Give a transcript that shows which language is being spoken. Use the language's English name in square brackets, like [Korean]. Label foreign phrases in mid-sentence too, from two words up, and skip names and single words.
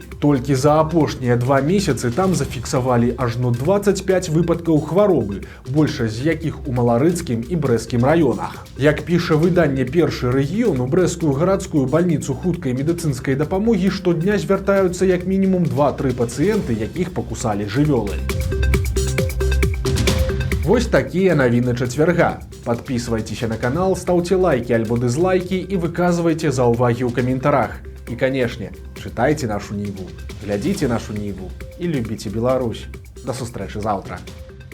[Belarusian] Толькі за апошнія 2 месяцы там зафіксавалі ажно 25 выпадкаў хваробы, большасць з якіх у Маларыцкім і Брэсцкім раёнах. Як піша выданне «Першы рэгіён», у брэсцкую гарадскую бальніцу хуткай медыцынскай дапамогі штодня звяртаюцца як мінімум 2-3 пацыенты, якіх пакусалі жывёлы. Вось такія навіны чацвярга. [Russian] Подписывайтесь на канал, ставьте лайки альбо дизлайки и выказывайте [Belarusian] заўвагі ў каментарах. [Russian] И, конечно, читайте нашу Ниву, глядите нашу Ниву и любите Беларусь. [Belarusian] До сустрэчы завтра.